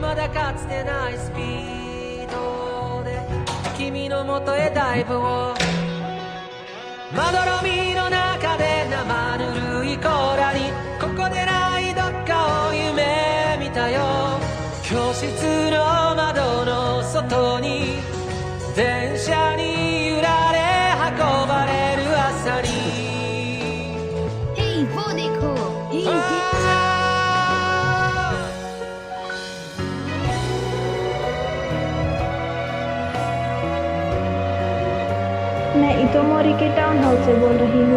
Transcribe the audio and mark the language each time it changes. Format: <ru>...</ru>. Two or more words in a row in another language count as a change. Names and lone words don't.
<ja>だかつてないスピードで君の元へダイブをまどろみの中で生ぬるい甲羅にここでないどっかを夢見たよ教室の窓の外に電車に揺られ運ばれる朝に</ja> <hi>Hey, वो देखो मैं इतोमोरी के टाउन हॉल से बोल रही हूँ।</hi>